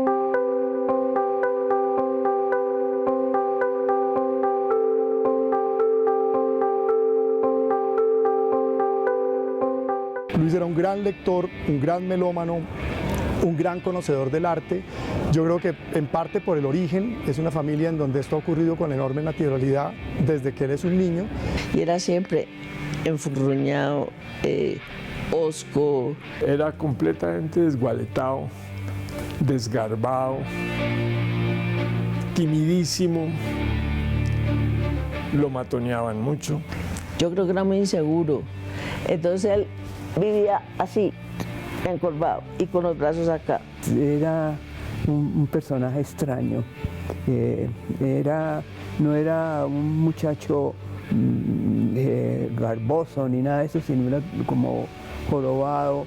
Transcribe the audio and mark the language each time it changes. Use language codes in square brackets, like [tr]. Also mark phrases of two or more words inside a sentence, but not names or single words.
[es] Luis era un gran lector, un gran melómano, un gran conocedor del arte. Yo creo que en parte por el origen, es una familia en donde esto ha ocurrido con enorme naturalidad desde que él es un niño. Y era siempre enfurruñado, hosco. Era completamente desgualetado, desgarbado, timidísimo, lo matoneaban mucho. Yo creo que era muy inseguro. Entonces él vivía así, encorvado y con los brazos acá. Era un personaje extraño. No era un muchacho garboso ni nada de eso, sino era como jorobado.